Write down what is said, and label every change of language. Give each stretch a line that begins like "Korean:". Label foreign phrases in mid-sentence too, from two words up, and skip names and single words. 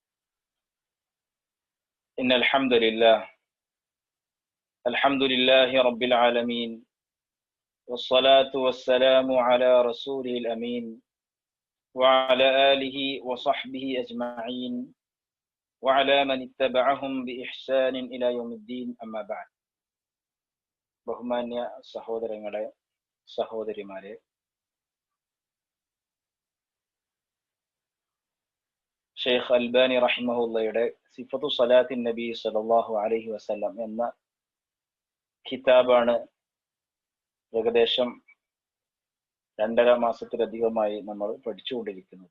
Arabic: إن الحمد لله رب العالمين، والصلاة والسلام على رسوله الأمين وعلى آله وصحبه أجمعين وعلى من اتبعهم بإحسان إلى يوم الدين. أما بعد.
Malayalam: ബഹുമാന്യ സഹോദരങ്ങളെ, സഹോദരിമാരെ, ഷെയ്ഖ് അൽബാനി റഹിമഹുള്ളയുടെ സിഫത്തു സലാത്തിൻ നബി
Arabic: صلى الله عليه وسلم
Malayalam: എന്ന കിതാബാണ് ഏകദേശം 2.5 മാസത്തിലധികമായി നമ്മൾ പഠിച്ചുകൊണ്ടിരിക്കുന്നത്.